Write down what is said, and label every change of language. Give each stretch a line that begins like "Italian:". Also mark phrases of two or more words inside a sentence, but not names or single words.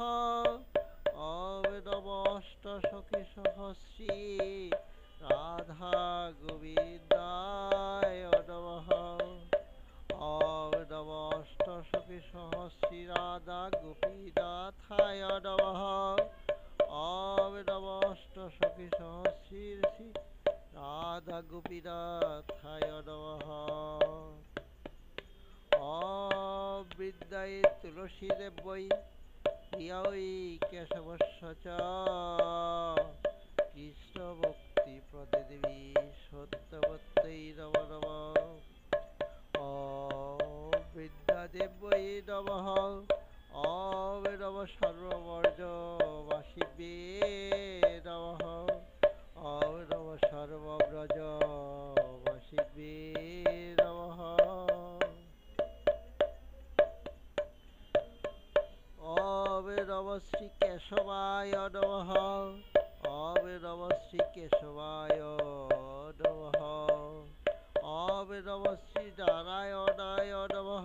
Sanskrit: ওম নম অষ্টসখী সহস্রী রাধা গোবিন্দায় নমঃ। ওম নম অষ্টসখী সহস্রী রাধা গোপীনাথায় নমঃ। ওম নম অষ্টসখী সহস্রী রাধা গোপীনাথায় নমঃ। ওম বৃন্দায়ে তুলসী দেবৈ প্রিয়াই কেশবস্য চ কৃষ্ণ ভক্তি প্রদে দেবী সত্যবত্যৈ নমো নমঃ। ওম বৃন্দাদেবৈ নমঃ। ওম নমঃ সর্ববর্জ বাসিবে নমঃ। ওম নমঃ সর্বব্রজ বাসিবে নমঃ। ওম নমঃ শ্রী কেশবায় নমঃ। ওম নমঃ শ্রী কেশবায় নমঃ। ওম নমঃ শ্রী নারায়ণায় নমঃ।